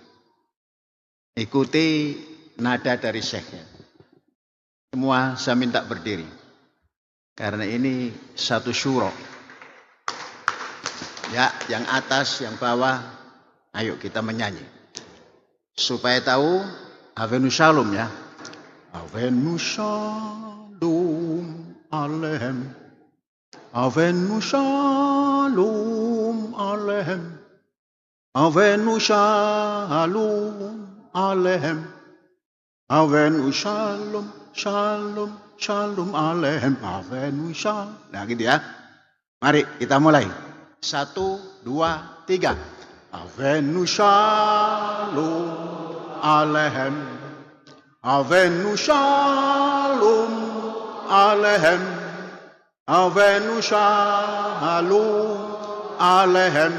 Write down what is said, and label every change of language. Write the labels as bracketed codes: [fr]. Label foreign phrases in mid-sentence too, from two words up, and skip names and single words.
[id] Ikuti nada dari syekhnya. Semua saya minta berdiri. Karena ini satu syurok. Ya, yang atas, yang bawah, ayo kita menyanyi. Supaya tahu Havenu Shalom ya. [he] הבאנו שלום עליכם. הבאנו שלום עליכם. הבאנו שלום עליכם. הבאנו שלום שלום שלום עליכם. הבאנו שלום. [id] Nah gitu ya. Mari kita mulai. 1, 2, 3. [he] הבאנו שלום עליכם. הבאנו שלום עליכם. הבאנו שלום עליכם.